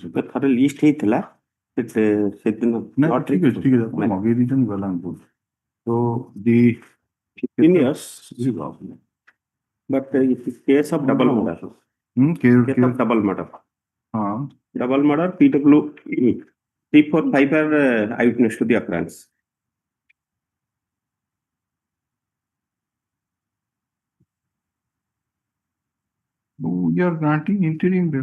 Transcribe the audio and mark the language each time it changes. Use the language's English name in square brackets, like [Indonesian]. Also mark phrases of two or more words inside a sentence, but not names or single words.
[Odia] ଥରେ ଲିଷ୍ଟ ହେଇଥିଲା ସେଦିନ ଠିକ ଅଛି ମଗେଇ ଦେଇଛନ୍ତି ବେଲାଙ୍କୁ ତ the [English] 15 years but it is case of double murder case of double murder double murder PW 345 are eyewitness to the occurrence. We are granting interim bail.